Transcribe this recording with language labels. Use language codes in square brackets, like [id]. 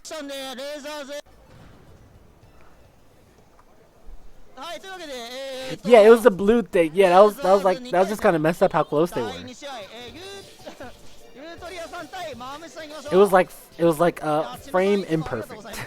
[ja] ションでレーザーズはいというわけで [en] Yeah, it was the blue thing. Yeah, that was just kind of messed up how close they were. [ja] 第2試合ユートリアさん対マーメスさんいきましょう [en] It was like a frame imperfect.